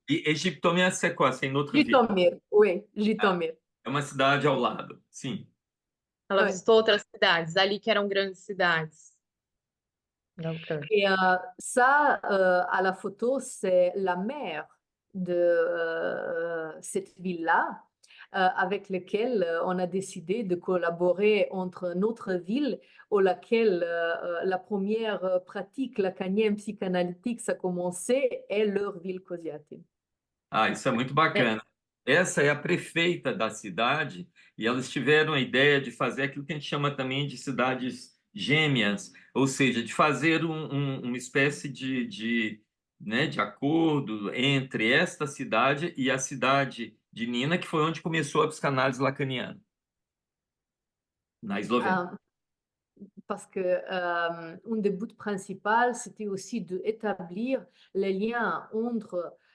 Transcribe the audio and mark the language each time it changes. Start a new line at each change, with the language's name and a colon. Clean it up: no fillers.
Portuguese: de Egiptomia Sequoia, em outra vila.
French: Jitomir, oui, Jitomir.
Portuguese: É uma cidade ao lado, sim. Ela Ouais. visitou outras cidades, ali que eram grandes cidades. Da Ucrânia.
French: Et ça, à la photo, c'est la mère de cette ville-là, avec laquelle on a décidé de collaborer entre notre ville, où laquelle la première pratique lacanienne psychanalytique a commencé, et leur ville Koziatin.
Portuguese: Ah, isso é muito bacana. Essa é a prefeita da cidade e elas tiveram a ideia de fazer aquilo que a gente chama também de cidades gêmeas, ou seja, de fazer uma espécie né, de acordo entre esta cidade e a cidade de Nina, que foi onde começou a psicanálise lacaniana, na Eslovênia.
French: Parce que un des buts principaux, c'était aussi d'établir les liens entre